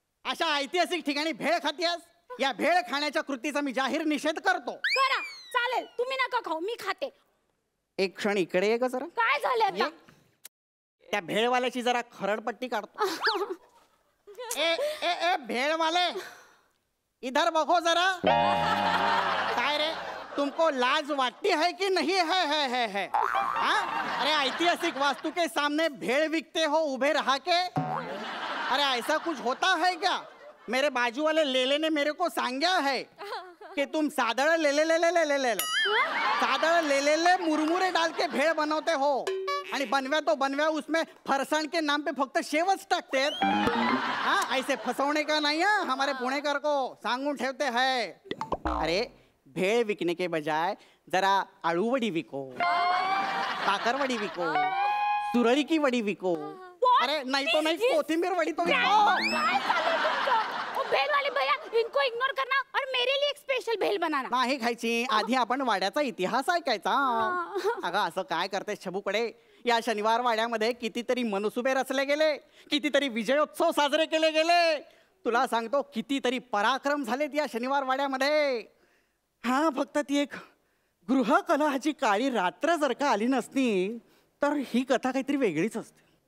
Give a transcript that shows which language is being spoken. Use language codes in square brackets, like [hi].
[mr] अशा ऐतिहासिक ठिकाणी भेळ खातीयस? या भेळ खाण्याच्या कृतीचा मी जाहीर निषेध करतो. करा, चालेल, तुम्ही नका खाऊ, मी खाते. एक क्षण इकडे ये ग जरा. काय झालं आता? त्या भेळवाल्याची जरा खरडपट्टी काढतो. [hi] ए ए ए भेळवाले, इधर बघो जरा. [mr] काय रे, [hi] तुमको लाज वाटती है कि नहीं है? हाँ? अरे ऐतिहासिक वास्तु के सामने भेड़ बिकते हो उभे रहा के? अरे ऐसा कुछ होता है क्या? मेरे बाजू वाले लेले ने मेरे को सांगा है कि तुम सादड़ ले सादड़ ले मुरमुरे डाल के भेड़ बनवते हो [mr] आणि बनव्या तो बनव्या [hi] उसमें फरसाण के नाम पे [mr] फक्त शेवच टाकते. [hi] हाँ, ऐसे फसवणे का नहीं है हमारे पुणेकर को, [mr] सांगून ठेवते [hi] हैं. अरे भेळ विकने के बजाय जरा आळूवडी विको, काकरवडी विको, सुरळी की वडी विको. अरे नहीं तो नहीं, कोथिंबीर वडी तो विको. [mr] काय चाललंय तुमचं? [hi] ओ भेळवाले भैया, इनको इग्नोर करना और मेरे लिए एक स्पेशल भेळ बनाना. [mr] नाही खायची, आधी आपण वाड्याचा इतिहास ऐकायचा. अगं असं काय करते छबूकडे? या शनिवार वाड्यामध्ये कितीतरी मनसुबे रचले गेले, कितीतरी विजयोत्सव साजरे केले गेले. तुला सांगतो कितीतरी पराक्रम झालेत या शनिवार वाड्यामध्ये. हा, फक्त ती एक गृहकलहाची काळी रात्र जर का आली नसती तर ही कथा काहीतरी वेगळीच असते.